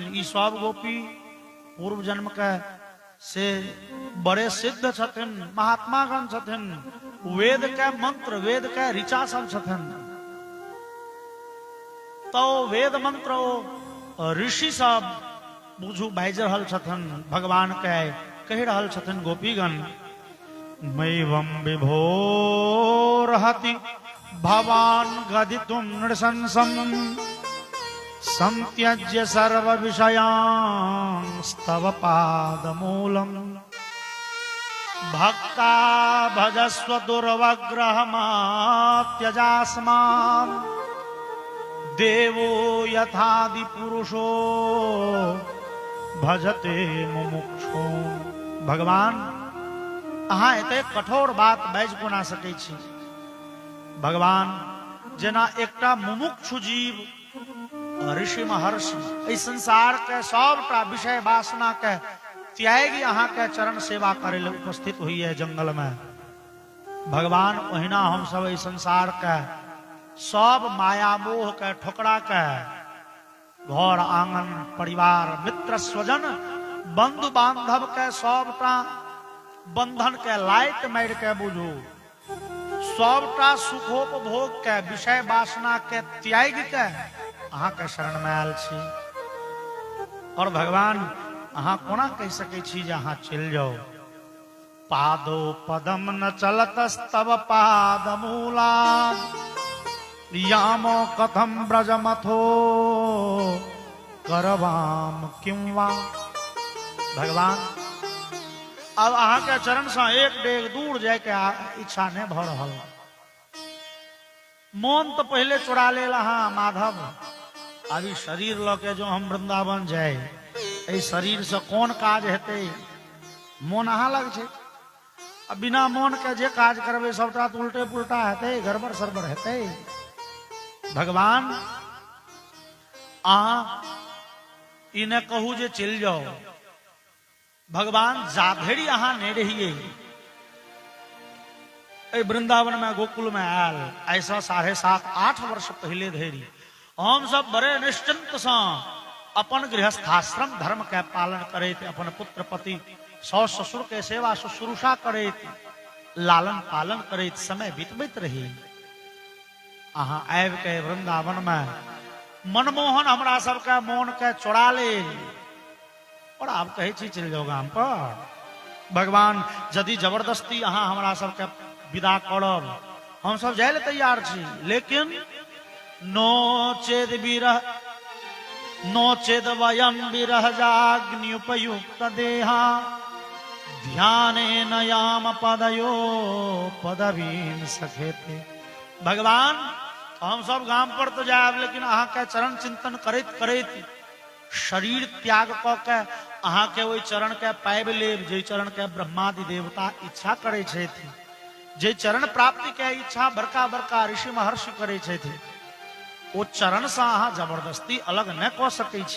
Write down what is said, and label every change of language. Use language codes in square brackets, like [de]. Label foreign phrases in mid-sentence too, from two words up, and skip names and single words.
[mai] ई सब गोपी पूर्व जन्म के से बड़े सिद्ध छथिन महात्मागण छथिन। वेद के मंत्र वेद के ऋचा सब छथिन तो वेद मंत्र ऋषि सब बुझू बाजि रहल छथिन। भगवान के कह रहल छथिन गोपीगण [sa] मैवं विभोरहति भवान गदितुम नृशंसम संत्यज्य सर्व विषयान् स्तव पादमूलम् भक्ता भजस्व दुर्वग्रहमात्यजास्मान् देवो यथादि पुरुषो भजते मुमुक्षु। [mai] भगवान अहां एते कठोर बात बाजि कोना सकै छी। भगवान जेना एकटा मुमुक्षु जीव ऋषि महर्षि इस संसार के सबटा विषय वासना के त्यागी अहां के चरण सेवा करे ले उपस्थित हुई है जंगल में। भगवान ओहिना हम सब इस संसार के सब माया मोह के ठोकरा के घर आंगन परिवार मित्र स्वजन बंधु बांधव के सबटा बंधन के लाइट मार के बुझू सबटा सुखोपभोग के विषय वासना के त्याग के अहां के शरण में आयल छी। और भगवान अहां कोना कह सकै छी जे अहां चल जाओ। [sa] पादो पदम न चलतस्तव पादमूला यामो कथम ब्रजमथो करवाम किं वा। [mai] भगवान अब अहां के चरण से एक डेग दूर जाए के इच्छा नहीं भ रहल। मन तो पहले चुरा ले अहां माधव अभी शरीर ल के जो हम वृंदावन जाए ए शरीर से कौन काज हेते। मन अहां लग छे अब बिना मन के जे काज करबे सबटा तो उल्टे पुल्टा हेते गड़बड़ सरबड़ हेते। भगवान अहां इन्हें कहू जे चल जाओ। भगवान जाधेड़ी अहां नहीं रहिए वृंदावन में गोकुल में आयल ऐसा 7.5-8 वर्ष पहले धरी हम सब बड़े निश्चिंत से अपन गृहस्थाश्रम धर्म के पालन करे थे, अपन पुत्र पति सौस ससुर के सेवा शुश्रूषा करे थे, लालन पालन करे थे, समय बीतबैत रही। अहाँ आबि के वृंदावन में मनमोहन हमरा सबके मोन के चोरा ले और आप कहे छी चल जाओ गाम पर। भगवान यदि जबरदस्ती अहाँ हमरा सबके विदा करब हम सब जाय ले तैयार छी, लेकिन [sa] नो चेद वयम विरह जाग्नियुपयुक्त देहा ध्याने नयाम पदयो पदवीन सखेते। [mai] भगवान हम सब गांव पर तो जाब, लेकिन अहाँ के चरण चिंतन करैत करैत शरीर त्याग क के अहाँ के ओहि चरण के पाबि लेब जे चरण के ब्रह्मादि देवता इच्छा करे छथि, जे चरण प्राप्ति के इच्छा बड़का बड़का ऋषि महर्षि करे छथि, ओ चरण से अहाँ जबरदस्ती अलग न क सकै छी।